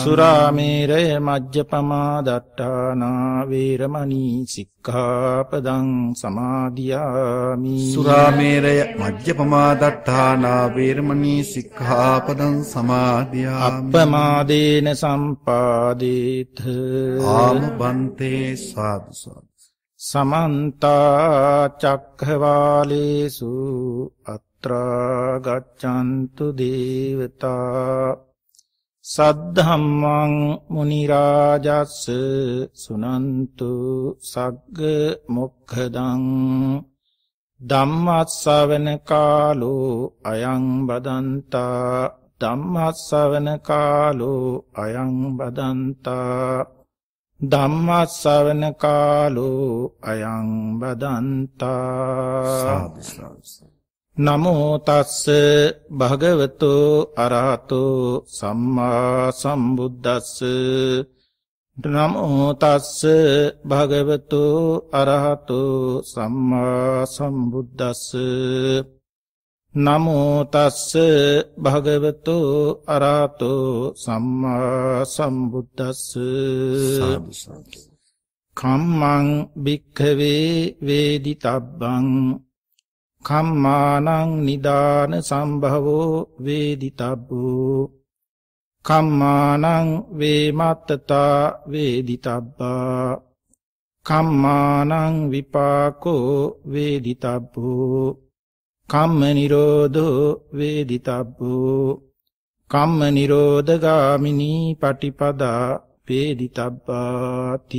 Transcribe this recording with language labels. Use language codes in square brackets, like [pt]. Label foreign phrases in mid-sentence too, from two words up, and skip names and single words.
[pi] සුරාමේරය මජ්ජපමා දට්ඨානා වේරමණී සික්ඛාපදං සමාදියාමි සුරාමේරය මජ්ජපමා දට්ඨානා වේරමණී සික්ඛාපදං සමාදියාමි අප්පමාදේන සම්පාදේත ආම බන්තේ සාදු සාදු සමන්ත චක්ඛවාලේසු අත්‍රා ගච්ඡන්තු දේවතා සද්ධම්මං මුනි රාජස්ස සුනන්තු සග්ග මොක්ඛදං ධම්මස්සවන කාලෝ අයං බදන්තා ධම්මස්සවන කාලෝ අයං බදන්තා ධම්මස්සවන කාලෝ අයං බදන්තා සාදු සාදු නමෝ තස්ස භගවතෝ අරහතෝ සම්මා සම්බුද්දස්ස නමෝ තස්ස භගවතෝ අරහතෝ සම්මා සම්බුද්දස්ස නමෝ තස්ස භගවතෝ අරහතෝ සම්මා සම්බුද්දස්ස සාදු සාදු කම්මං භික්ඛවේ වේදිතබ්බං කම්මානං නිදාන සම්භවෝ වේදිතබ්බෝ කම්මානං වේමත්තතා වේදිතබ්බා කම්මානං විපාකෝ වේදිතබ්බෝ කම්ම නිරෝධෝ වේදිතබ්බෝ කම්ම නිරෝධගාමිනී පටිපදා වේදිතබ්බාති